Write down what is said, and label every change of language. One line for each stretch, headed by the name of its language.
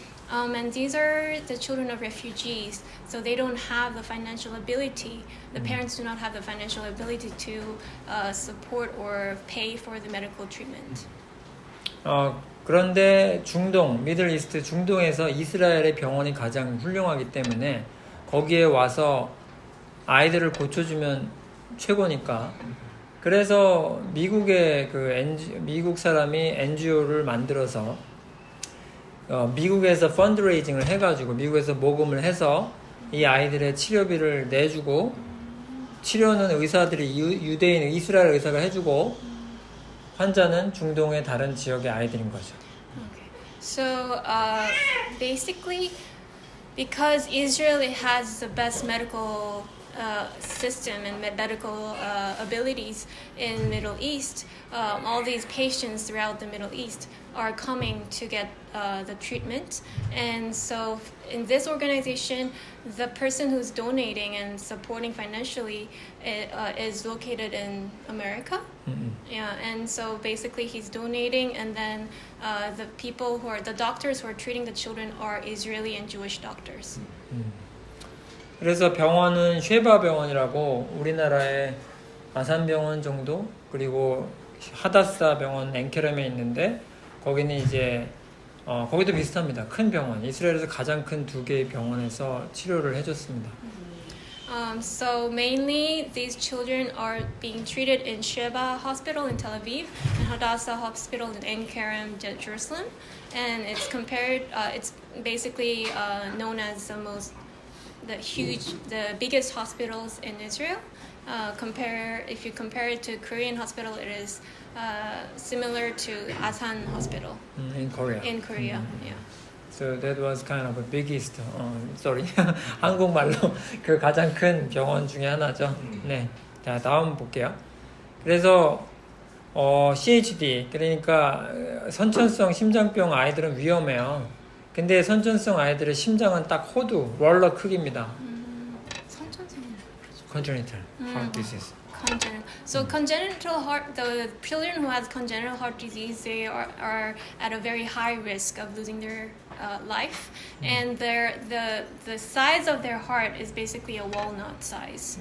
English: And these are the children of refugees, so they don't have the financial ability. The parents do not have the financial ability to support or pay for the medical treatment.
Korean: 그런데 중동, 미들 이스트 중동에서 이스라엘의 병원이 가장 훌륭하기 때문에 거기에 와서 아이들을 고쳐주면 최고니까. 그래서 미국의 미국 사람이 NGO를 만들어서 미국에서 펀드레이징을 해가지고 미국에서 모금을 해서 이 아이들의 치료비를 내주고 치료는 의사들이 유대인 이스라엘 의사가 해주고 환자는 중동의 다른 지역의 아이들인 거죠.
English: Okay. So basically, because Israel has the best medical system and medical abilities in Middle East, all these patients throughout the Middle East are coming to get the treatment. And so in this organization, the person who's donating and supporting financially is located in America. Yeah, and so basically he's donating, and then the doctors who are treating the children are Israeli and Jewish doctors.
Korean: 그래서 병원은 쉐바 병원이라고 우리나라의 아산병원 정도 그리고 하다사 병원 앵케렘에 있는데 거기는 이제 거기도 비슷합니다. 큰 병원, 이스라엘에서 가장 큰 2개의 병원에서 치료를 해줬습니다.
English: So mainly these children are being treated in Sheba Hospital in Tel Aviv and Hadassah Hospital in Ein Kerem, Jerusalem, and it's basically known as the biggest hospitals in Israel. If you compare it to Korean hospital, it is similar to Asan Hospital in Korea. in Korea. Yeah. So that was kind of a biggest, sorry,
Korean: 한국말로 그 가장 큰 병원 중에 하나죠. 네, 자 다음 볼게요. 그래서 CHD 그러니까 선천성 심장병 아이들은 위험해요. 근데 선천성 아이들의 심장은 딱 호두, 롤러 크기입니다. 선천성은
English: Congenital heart disease. Congenital. So congenital heart, the children who have congenital heart disease, they are at a very high risk of losing their life, and the size of their heart is basically a walnut size.